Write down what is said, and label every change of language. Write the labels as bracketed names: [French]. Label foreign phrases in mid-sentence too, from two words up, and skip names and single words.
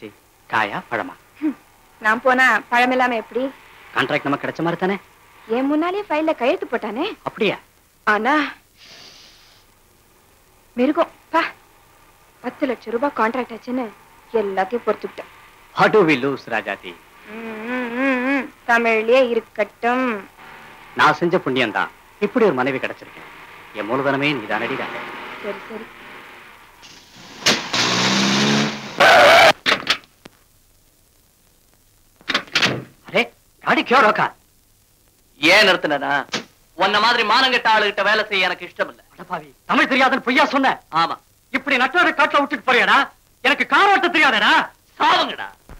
[Tamil] காயா பழமா? நான் போனா பழம் இல்லாம எப்படி? கான்ட்ராக்ட் நமக்கு கிடைச்ச மாதிரி தானே? என் முன்னாலே ஃபைல்ல கையெழுத்து போட்டானே. அப்படியா? ஆனா மிருகம் 10 லட்சம் ரூபாய் கான்ட்ராக்ட் ஆச்சுன்னு எல்லாத்தையும் பொறுத்துக்கிட்டேன். [English] How do we lose, [Tamil] ராஜாதி? தமிழ்லயே இருக்கட்டும். நான் செஞ்ச புண்ணியம் தான் இப்படி ஒரு மனைவி கிடைச்சிருக்கேன். என் மூலதனமே நீதானடி ராஜா. சரி சரி. அரே, [Hindi] गाड़ी क्यों रोका? [Tamil] ஏன் நிறுத்தினா? உன்ன மாதிரி மானங்கெட்ட ஆளுகிட்ட வேலை செய்ய எனக்கு இஷ்டம் இல்ல. அடப்பாவி, தமிழ் தெரியாதுன்னு பொய்யா சொன்ன? ஆமா. இப்படி நட்டோட காட்டுல விட்டுட்டு போறியாடா? எனக்கு கார் ஓட்ட தெரியாதடா. சாவுங்கடா.